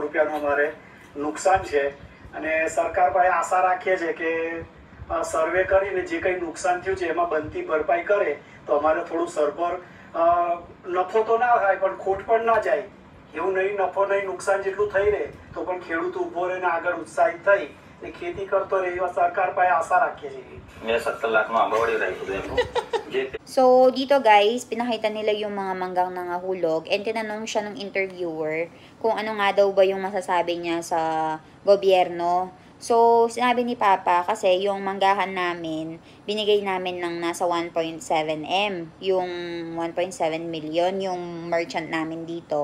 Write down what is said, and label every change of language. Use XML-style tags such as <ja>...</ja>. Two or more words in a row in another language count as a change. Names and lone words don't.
<gu>રૂપિયાનું અમારે નુકસાન છે અને સરકાર પાસે આશા રાખીએ છે કે સર્વે કરીને જે કંઈ નુકસાન થયું છે એમાં બનતી ભરપાઈ કરે તો અમારે થોડું સરભર નફો તો ના થાય પણ ખોટ પણ ના જાય એવું નહીં નફો નહીં નુકસાન જેટલું થઈ રહે તો પણ ખેડૂત ઊભો રહીને આગળ ઉત્સાહિત થઈ ને ખેતી કરતો રહે એવા સરકાર પાસે આશા રાખીએ છીએ. મેં 17 લાખમાં આંબા વળી રાખ્યું.</gu> <tl>So, dito guys, pinakita nila yung mga manggang nangahulog and tinanong siya ng interviewer kung ano nga daw ba yung masasabi niya sa gobyerno. So, sinabi ni Papa kasi yung manggahan namin, binigay namin ng nasa 1.7M, yung 1.7 million, yung merchant namin dito.</tl>